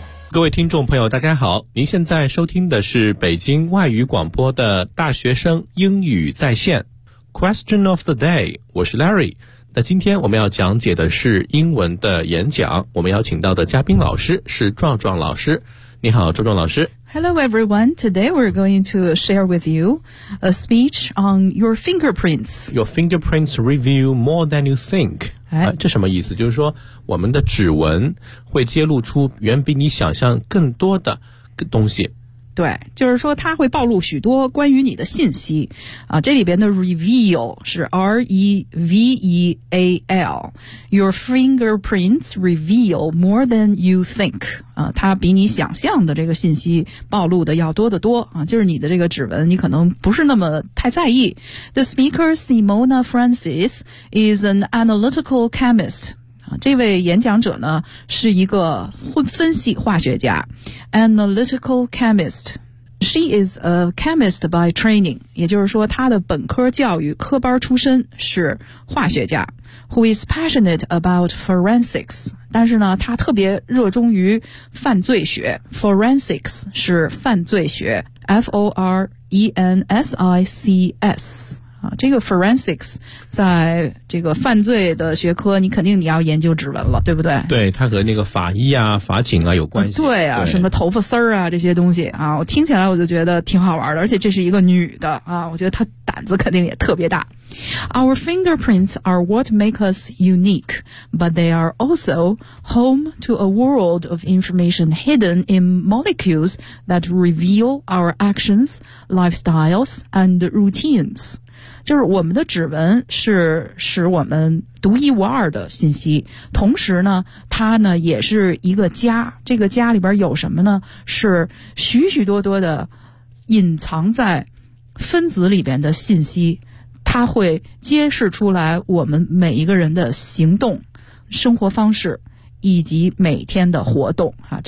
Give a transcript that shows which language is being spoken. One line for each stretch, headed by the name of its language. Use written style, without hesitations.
Chinese: 各位听众朋友大家好，您现在收听的是北京外语广播的大学生英语在线
English: Question of the day，
Chinese: 我是 Larry。那今天我们要讲解的是英文的演讲，我们邀请到的嘉宾老师是壮壮老师。你好壮壮老师。
English: Hello everyone, today we're going to share with you a speech on your fingerprints. Your fingerprints reveal more than you think.
Chinese: 这什么意思？就是说我们的指纹会揭露出远比你想象更多的东西。对，就是说它会暴露许多关于你的信息啊。这里边的 reveal 是 R-E-V-E-A-L，
English: Your fingerprints reveal more than you think
Chinese: 啊，它比你想象的这个信息暴露的要多得多啊。就是你的这个指纹你可能不是那么太在意。
English: The speaker Simona Francis is an analytical chemist.
Chinese: 这位演讲者呢是一个分析化学家 Analytical chemist.
English: She is a chemist by training.
Chinese: 也就是说她的本科教育科班出身是化学家。
English: Who is passionate about forensics.
Chinese: 但是呢她特别热衷于犯罪学。 Forensics 是犯罪学， F-O-R-E-N-S-I-C-S。这个 forensics 在这个犯罪的学科你肯定你要研究指纹了，对不对？对，它和那个法医啊法警啊有关系。对啊，对，什么头发丝儿啊这些东西啊，我听起来我就觉得挺好玩的，而且这是一个女的啊，我觉得她胆子肯定也特别大。
English: Our fingerprints are what make us unique, but they are also home to a world of information hidden in molecules that reveal our actions, lifestyles, and routines.
Chinese: 就是我们的指纹是使我们独一无二的信息，同时呢它呢也是一个家，这个家里边有什么呢，是许许多多的隐藏在分子里边的信息，它会揭示出来我们每一个人的行动生活方式以及每天的活动啊。